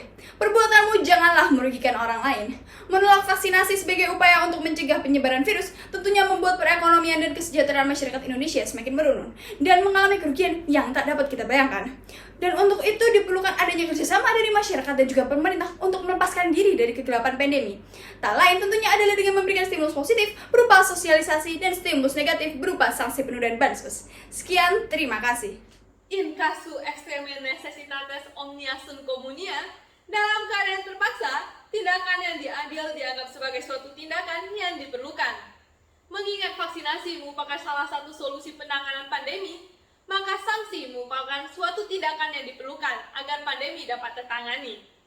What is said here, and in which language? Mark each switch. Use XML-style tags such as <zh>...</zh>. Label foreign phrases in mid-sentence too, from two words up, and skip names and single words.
<id>Perbuatanmu janganlah merugikan orang lain. Menolak vaksinasi sebagai upaya untuk mencegah penyebaran virus tentunya membuat perekonomian dan kesejahteraan masyarakat Indonesia semakin menurun dan mengalami kerugian yang tak dapat kita bayangkan. Dan untuk itu diperlukan adanya kerjasama dari masyarakat dan juga pemerintah untuk melepaskan diri dari kegelapan pandemi. Tak lain tentunya adalah dengan memberikan stimulus positif berupa sosialisasi dan stimulus negatif berupa sanksi penundaan bansos. Sekian, terima kasih.</id> <la>In casu extreme necessitatis omnia sunt communia,</la> <id>dalam keadaan terpaksa, tindakan yang adil dianggap sebagai suatu tindakan yang diperlukan. Mengingat vaksinasi merupakan salah satu solusi penanganan pandemi, maka sanksi merupakan suatu tindakan yang diperlukan agar pandemi dapat tertangani.</id>